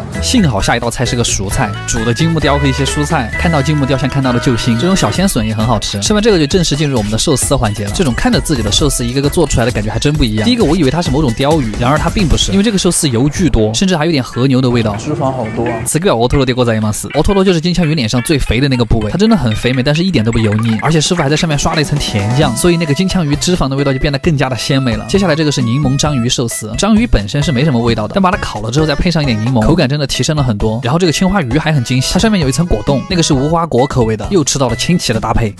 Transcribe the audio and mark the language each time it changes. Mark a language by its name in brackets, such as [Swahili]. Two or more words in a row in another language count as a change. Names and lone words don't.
[Chinese] 幸好下一道菜是个熟菜，煮的金目雕和一些蔬菜，看到金目雕像看到了救星。这种小鲜笋也很好吃。吃完这个就正式进入我们的寿司环节了。这种看着自己的寿司一个个做出来的感觉还真不一样。第一个我以为它是某种鲷鱼，然而它并不是，因为这个寿司油巨多，甚至还有点和牛的味道，脂肪好多啊。此个 [Japanese] オトロでございます。 [Chinese] オトロ就是金枪鱼脸上最肥的那个部位，它真的很肥美，但是一点都不油腻，而且师傅还在上面刷了一层甜酱，所以那个金枪鱼脂肪的味道就变得更加的鲜美了。接下来这个是柠檬章鱼寿司，章鱼本身是没什么味道的，但把它烤了之后再配上一点柠檬，口感真的提升了很多。然后这个青花鱼还很惊喜，它上面有一层果冻，那个是无花果口味的，又吃到了清奇的搭配。